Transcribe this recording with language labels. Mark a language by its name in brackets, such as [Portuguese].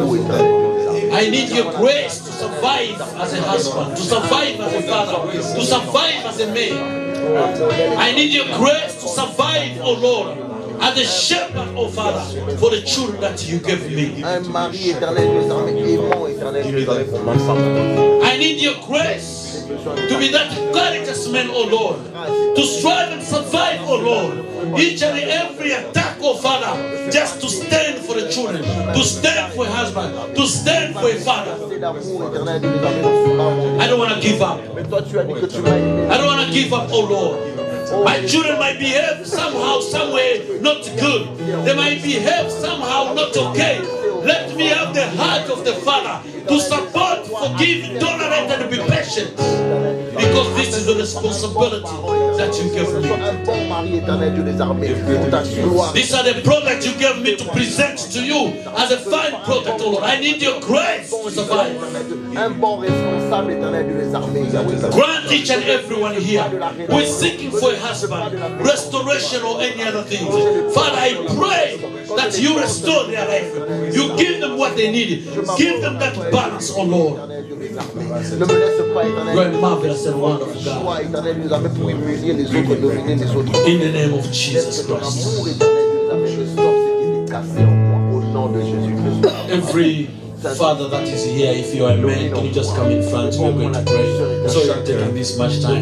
[English] I need your grace to survive as a husband, to survive as a father, to survive as a man. I need your grace to survive, oh Lord, as a shepherd, oh Father, for the children that you gave me. [French] Un mari éternel, Dieu des armées, aimant éternel, Dieu des armées pour ma femme. [English] I need your grace to be that courageous man, oh Lord, to strive and survive, oh Lord, each and every attack, oh Father, just to stand for the children, to stand for a husband, to stand for a father. [French] D'amour éternel, Dieu des armées, dans ce monde. [English] I don't want to give up. [French] Mais toi, tu as dit que tu m'as aimé. [English] I don't want to give up, oh Lord. My children might behave somehow, somewhere not good. They might behave somehow not okay. Let me have the heart of the Father to support, forgive, tolerate, and be patient. Because this is the responsibility that you gave me. [French] Un bon mari éternel, Dieu des armées, pour ta gloire. [English] These are the products you gave me to present to you as a fine product, oh Lord. I need your grace to survive. [French] Un bon responsable éternel, Dieu des armées. [English] Grant each and everyone here who is seeking for a husband, restoration or any other thing. Father, I pray that you restore their life. You give them what they need. Give them that balance, oh Lord. [French] Ne me laisse pas éternel. [English] You are marvelous and wonderful God. [French] Toi éternel, Dieu des armées, pour humilier les autres, dominer les autres. [English] In the name of Jesus [French] Laisse que ton [English] Christ. [French] amour éternel, Dieu des armées, restaure ce qui est cassé en moi. Au nom de Jésus-Christ. [English] Every father that is here, if you are a man, can you just come in front? We are going to pray. So you're taking this much time.